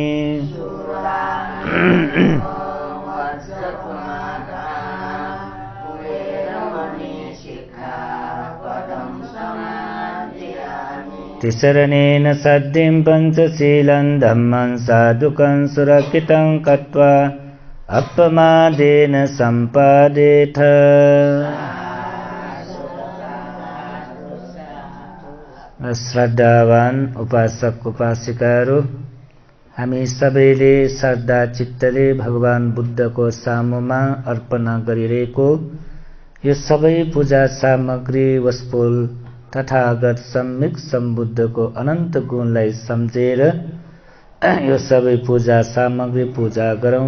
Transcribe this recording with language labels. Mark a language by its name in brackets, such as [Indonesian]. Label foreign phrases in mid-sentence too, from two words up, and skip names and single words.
[Pali] Tisaranena saddhim panchasilam dhamman sadhukam surakitam katva appamadena sampadetha. [Nepali] श्रद्धावान उपासक उपासिकाहरू, हामी सबैले श्रद्धा चित्तले भगवान बुद्धको सामुमा अर्पणा गरिरहेको यो सबै पूजा सामग्री वस्तुल तथागत सम्यक सम्बुद्धको अनन्त गुणलाई सम्झेर यो सबै पूजा सामग्री पूजा गरौं।